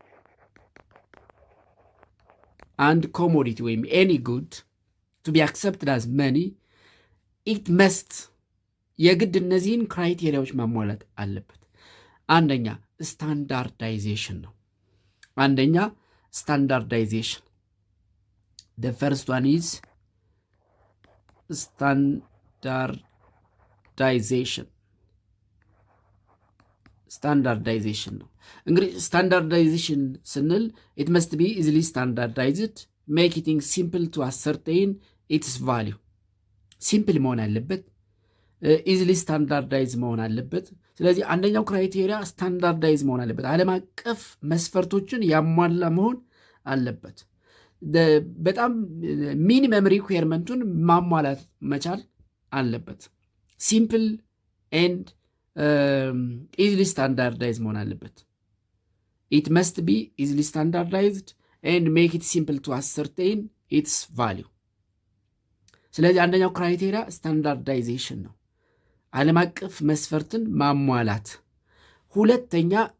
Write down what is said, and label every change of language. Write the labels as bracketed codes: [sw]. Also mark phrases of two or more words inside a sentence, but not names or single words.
[en] And commodity ወይም any good to be accepted as money it must [am] የግድ እነዚህን ክራይቴሪያዎች ማሟላት አለበት። አንደኛ ስታንዳርዳይዜሽን ነው። [en] the first one is standardization [am] ነው። እንግዲህ ስታንዳርዳይዜሽን [en] ስንል it must be easily standardized making simple to ascertain its value። [am] ሲምፕል መሆን አለበት፣ [en] easily standardize [am] መሆን አለበት። ስለዚህ አንደኛው [en] criteria standardize [am] መሆን አለበት፣ ዓለም አቀፍ መስፈርቶችን ያሟላ መሆን አለበት። በጣም [en] minimum requirement [am] ማሟላት መቻል አለበት። [en] simple and easily standardize [am] መሆን አለበት። [en] it must be easily standardized and make it simple to ascertain its value። [am] ስለዚህ አንደኛው ክራይቴሪያ ስታንዳርዳይዜሽን ነው፣ ዓለም አቀፍ መስፈርትን ማሟላት። ሁለተኛ